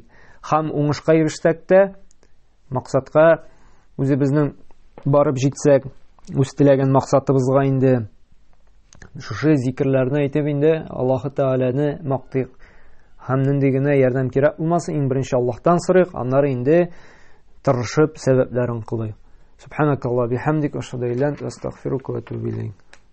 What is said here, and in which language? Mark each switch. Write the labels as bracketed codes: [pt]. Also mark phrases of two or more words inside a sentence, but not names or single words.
[tt] Һәм уңышка ирешсәк тә, максатка үзебезнең барып җитсәк, үз теләгән максатыбызга инде шушы зикрләрне әйтеп инде Аллаһ Тәгаләне мактыйк. Һәм нинди генә ярдәм кирәк булмасын, иң беренче Аллаһтан сорыйк, аннары инде тырышып сәбәпләрен кылыйк. [ar] سبحانك اللهم بحمدك أشهد أن لا إله إلا أنت أستغفرك وأتوب إليك.